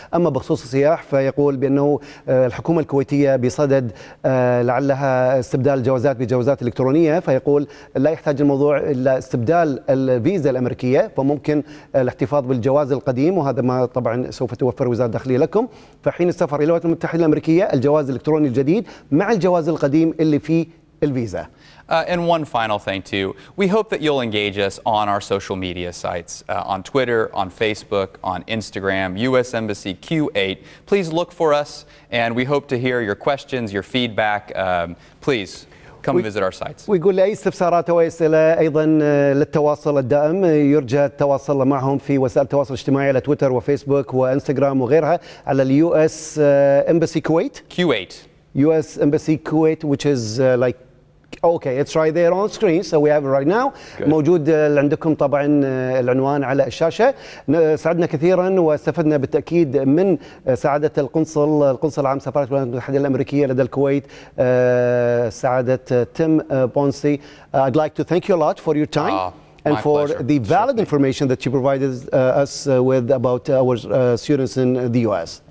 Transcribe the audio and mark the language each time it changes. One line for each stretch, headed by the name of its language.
Arabic: أما بخصوص السياح فيقول بأنه الحكومة الكويتية بصدد لعلها استبدال الجوازات بجوازات إلكترونية، فيقول لا يحتاج الموضوع إلا استبدال الفيزا الأمريكية، فممكن الاحتفاظ بالجواز القديم، وهذا ما طبعا سوف توفر وزارة الداخلية لكم، فحين السفر إلى الولايات المتحدة الأمريكية الجواز الإلكتروني الجديد مع الجواز القديم اللي فيه الفيزا.
English: And one final thing too, we hope that you'll engage us on our social media sites, on Twitter, on Facebook, on Instagram, U.S. Embassy Q8. Please look for us, and we hope to hear your questions, your feedback. Please come visit our sites.
Arabic: ويقول لأي استفسارات أو أسئلة أيضا للتواصل الدائم يرجى التواصل معهم في وسائل التواصل الاجتماعي على تويتر وفيسبوك وإنستغرام وغيرها على اليو اس Embassy Kuwait.
English: Q8. U.S. Embassy Kuwait, which is like Okay, it's right there on screen, so we have it right now. Good.
Arabic: موجود عندكم طبعا العنوان على الشاشة. سعدنا كثيرا واستفدنا بالتأكيد من سعادة القنصل العام سفارة الولايات المتحدة الأمريكية لدى الكويت سعادة تيم بونسي.
English: I'd like to thank you a lot for your time. And for pleasure. The valid information that you provided us with about our students in the U.S.